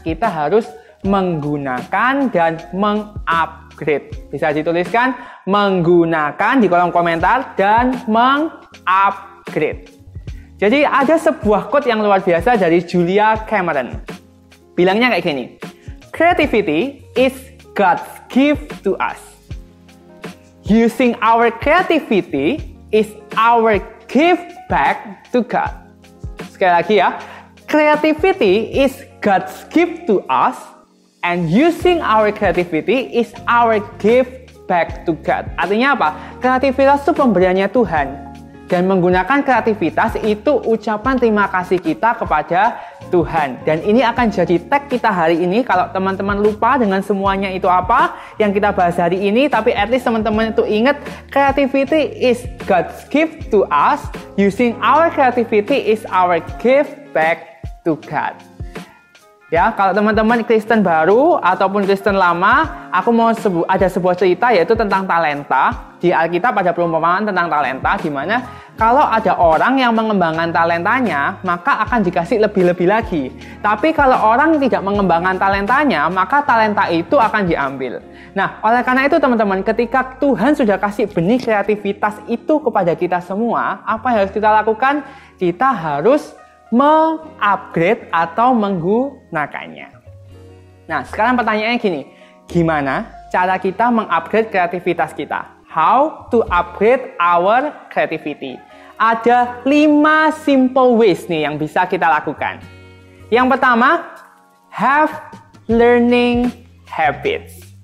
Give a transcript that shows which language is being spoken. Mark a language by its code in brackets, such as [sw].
[id] Kita harus menggunakan dan mengupgrade. Bisa dituliskan menggunakan di kolom komentar dan mengupgrade. Jadi ada sebuah quote yang luar biasa dari Julia Cameron. Bilangnya kayak gini. [en] Creativity is God's gift to us. Using our creativity is our gift back to God. [id] Sekali lagi ya, [en] creativity is God's gift to us, and using our creativity is our gift back to God. [id] Artinya apa? Kreativitas itu pemberiannya Tuhan. Dan menggunakan kreativitas itu ucapan terima kasih kita kepada Tuhan. Dan ini akan jadi tag kita hari ini. Kalau teman-teman lupa dengan semuanya itu apa yang kita bahas hari ini, tapi at least teman-teman itu ingat, [en] creativity is God's gift to us. Using our creativity is our gift back to God. [id] Ya, kalau teman-teman Kristen baru ataupun Kristen lama, aku mau ada sebuah cerita yaitu tentang talenta. Di Alkitab ada perumpamaan tentang talenta, di mana kalau ada orang yang mengembangkan talentanya, maka akan dikasih lebih-lebih lagi. Tapi kalau orang tidak mengembangkan talentanya, maka talenta itu akan diambil. Nah, oleh karena itu teman-teman, ketika Tuhan sudah kasih benih kreativitas itu kepada kita semua, apa yang harus kita lakukan? Kita harus mengupgrade atau menggunakannya. Nah, sekarang pertanyaannya gini, gimana cara kita mengupgrade kreativitas kita? [en] How to upgrade our creativity? [id] Ada 5 [en] simple ways [id] nih yang bisa kita lakukan. Yang pertama, [en] have learning habits.